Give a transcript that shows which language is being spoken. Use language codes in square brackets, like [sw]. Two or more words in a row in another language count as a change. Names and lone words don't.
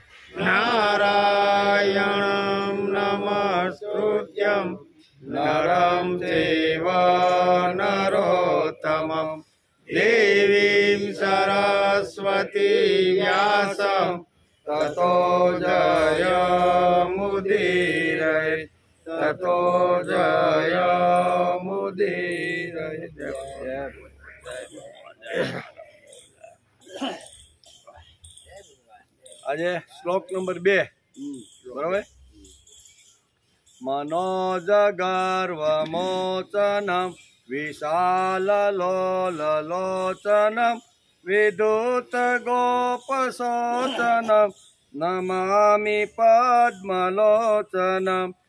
[sa] नारायणं नमस्कृत्यं नरं चैव नरोत्तमं देवीं सरस्वतीं व्यासं ततो जयमुदीरये ततो जयमुदीरये। [gu] આજે શ્લોક નંબર 2 બરાબર। [sa] मनोज गर्वमोचनं विशाललोललोचनं विद्युत गोपशोचनं नमामि पद्मलोचनं